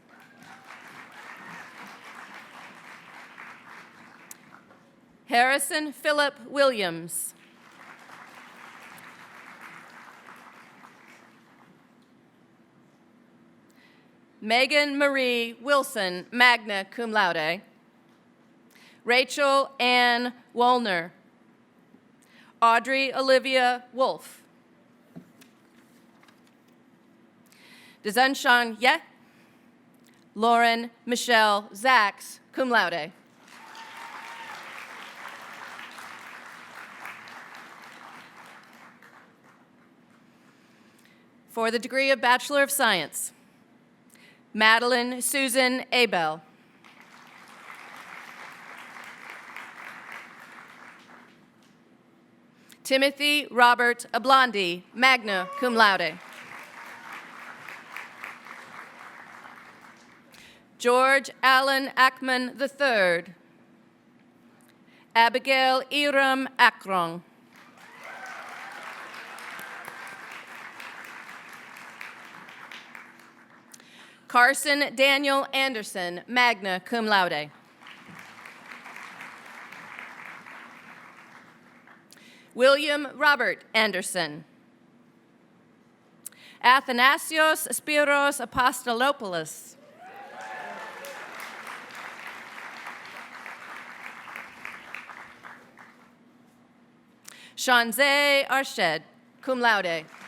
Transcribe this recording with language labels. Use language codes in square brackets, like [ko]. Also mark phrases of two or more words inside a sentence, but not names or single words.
[en] Harrison Philip Williams. Megan Marie Wilson, [la] magna cum laude. [en] Rachel Ann Wollner. Audrey Olivia Wolf. Dezunshan Ye. Lauren Michelle Zaks, [la] cum laude. [en] For the degree of Bachelor of Science, Madeline Susan Abel. Timothy Robert Ablondi, [la] magna cum laude. [en] George Allen Ackman III. Abigail Iram Akron. Carson Daniel Anderson, [la] magna cum laude. [en] William Robert Anderson. Athanasios Spiros Apostolopoulos. Shanze Arshed, [la] cum laude.